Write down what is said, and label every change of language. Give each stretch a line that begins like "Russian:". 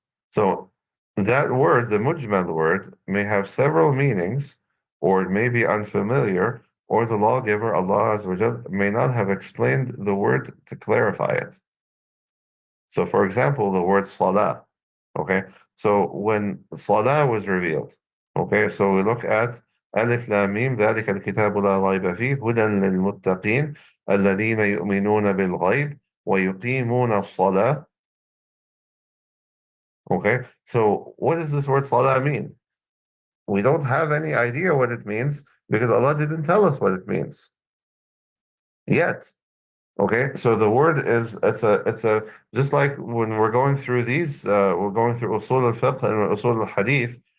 English: So that word, the mujmal word, may have several meanings, or it may be unfamiliar, or the lawgiver, Allah Azza wa Jal, may not have explained the word to clarify it. So, for example, the word salah. Okay, so when salah was revealed, okay, so we look at
Arabic: ألف لام ميم ذلك الكتاب لا ريب فيه هدى للمتقين الذين يؤمنون بالغيب ويقيمون الصلاة.
English: Okay, so what does this word salah mean? We don't have any idea what it means because Allah didn't tell us what it means yet. Okay, so the word is it's a just like when we're going through these, we're going through usul al-fiqh and usul al-hadith.